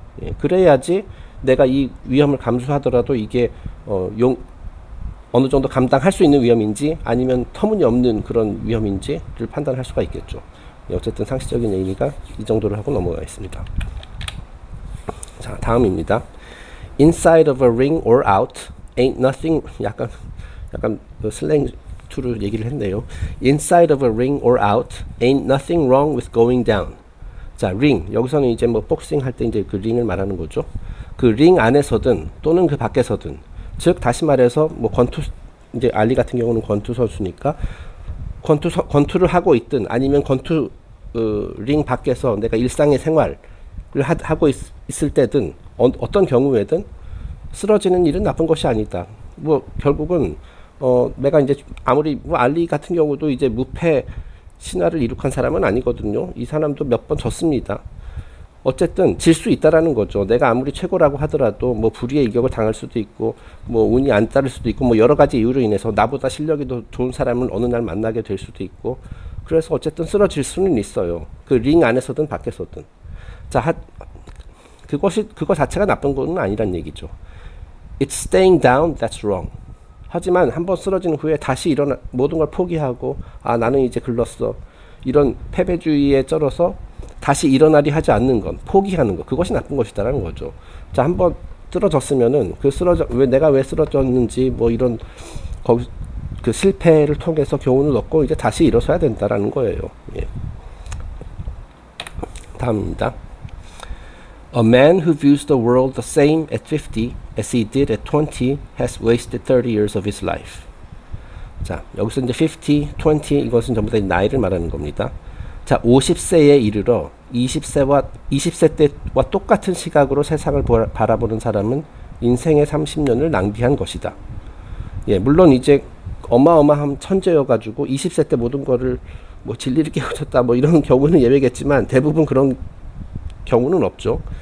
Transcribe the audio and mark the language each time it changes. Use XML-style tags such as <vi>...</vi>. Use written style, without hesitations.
<ko>예, 그래야지 내가 이 위험을 감수하더라도 이게 어느 정도 감당할 수 있는 위험인지 아니면 터무니없는 그런 위험인지를 판단할 수가 있겠죠. 예, 어쨌든 상식적인 얘기가 이 정도로 하고 넘어가겠습니다. 자, 다음입니다.</ko> <en>Inside of a ring or out, ain't nothing.</en> <ko>약간 그 슬랭 투를 얘기를 했네요.</ko> <en>Inside of a ring or out, ain't nothing wrong with going down.</en> <ko>자, ring. 여기서는 이제 뭐 복싱 할 때 이제 그 링을 말하는 거죠. 그 링 안에서든 또는 그 밖에서든, 즉 다시 말해서 뭐 이제 알리 같은 경우는 권투 선수니까 권투를 하고 있든 아니면 권투 링 밖에서 내가 일상의 생활을 하고 있을 때든 어떤 경우에든 쓰러지는 일은 나쁜 것이 아니다. 뭐 결국은 내가 이제 아무리 뭐 알리 같은 경우도 이제 무패 신화를 이룩한 사람은 아니거든요. 이 사람도 몇 번 졌습니다. 어쨌든 질 수 있다라는 거죠. 내가 아무리 최고라고 하더라도 뭐 불의의 일격을 당할 수도 있고, 뭐 운이 안 따를 수도 있고, 뭐 여러 가지 이유로 인해서 나보다 실력이 더 좋은 사람을 어느 날 만나게 될 수도 있고, 그래서 어쨌든 쓰러질 수는 있어요. 그 링 안에서든 밖에서든. 자, 그거 자체가 나쁜 건 아니란 얘기죠.</ko> <en>It's staying down that's wrong.</en> <ko>하지만 한번 쓰러진 후에 다시 모든 걸 포기하고, 아, 나는 이제 글렀어, 이런 패배주의에 쩔어서 다시 일어나리 하지 않는 것, 포기하는 것, 그것이 나쁜 것이다라는 거죠. 자, 한번 쓰러졌으면은 왜 내가 쓰러졌는지 뭐 이런 그 실패를 통해서 교훈을 얻고 이제 다시 일어서야 된다라는 거예요. 예. 다음입니다.</ko> <en>A man who views the world the same at 50 as he did at 20 has wasted 30 years of his life.</en> <ko>자, 여기서 이제 50, 20 이것은 전부 다 나이를 말하는 겁니다. 자, 50세에 이르러 20세 때와 똑같은 시각으로 세상을 바라보는 사람은 인생의 30년을 낭비한 것이다. 예, 물론 이제 어마어마한 천재여가지고 20세 때 모든 거를 뭐 진리를 깨우쳤다 뭐 이런 경우는 예외겠지만 대부분 그런 경우는 없죠.</ko>